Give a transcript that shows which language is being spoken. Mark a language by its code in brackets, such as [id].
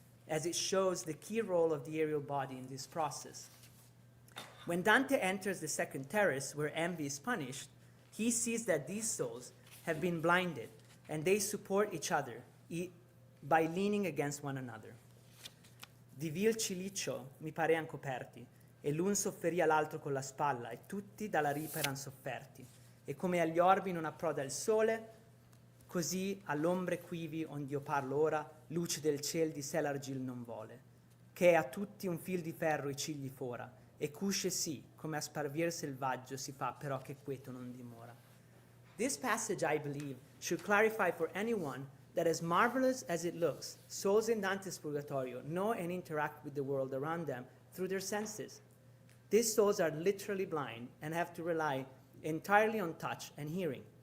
[en] as it shows the key role of the aerial body in this process. When Dante enters the second terrace, where envy is punished, he sees that these souls have been blinded, and they support each other by leaning against one another. [it] Di vil cilicio mi parean coperti, e l'un sofferia l'altro con la spalla, e tutti dalla ripa eran sofferti. E come agli orbi non approda il sole, così all'ombre quivi ond'io parlo ora, luce del ciel di sé l'argil non vole, che è a tutti un fil di ferro i cigli fora, e cusce sì, come a sparvier selvaggio si fa, però che queto non dimora. [en] This passage, I believe, should clarify for anyone that as marvelous as it looks, souls in Dante's Purgatorio know and interact with the world around them through their senses. These souls are literally blind and have to rely entirely on touch and hearing.